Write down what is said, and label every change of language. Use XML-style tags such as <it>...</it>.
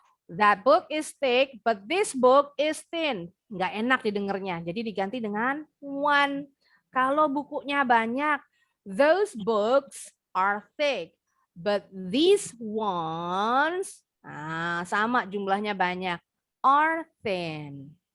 <en>That book is thick, but this book is thin.</en> <id>Nggak enak didengarnya. Jadi diganti dengan one. Kalau bukunya banyak,</id> <en>those books are thick, but these ones,</en> <id>sama jumlahnya banyak,</id> <en>are thin.</en>